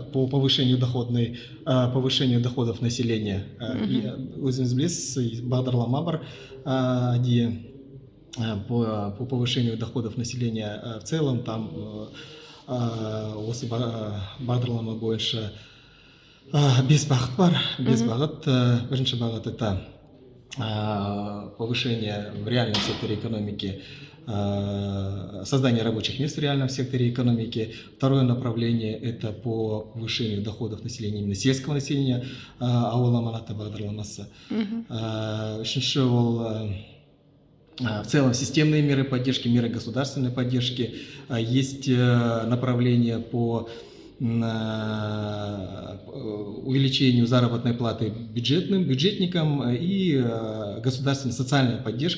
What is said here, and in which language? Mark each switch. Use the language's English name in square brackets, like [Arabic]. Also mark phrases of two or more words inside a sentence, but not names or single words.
[Russian] по повышению доходов населения. [Kazakh] Өзіңіз білесіз, бағдарлама бар [Russian] по повышению доходов населения в целом. [Kazakh] Там осы бағдарлама бойынша 5 бағыт бар. 5 бағыт. Бірінші бағыт [Russian] это повышение в реальном секторе экономики, создание рабочих мест в реальном секторе экономики. Второе направление – это по повышению доходов населения, именно сельского населения, [Kazakh] ауыл аманаты бағдарламасы. Үшінші ол [Russian] в целом системные меры поддержки, меры государственной поддержки. Есть направление по увеличению заработной платы бюджетникам и государственной социальной поддержкой.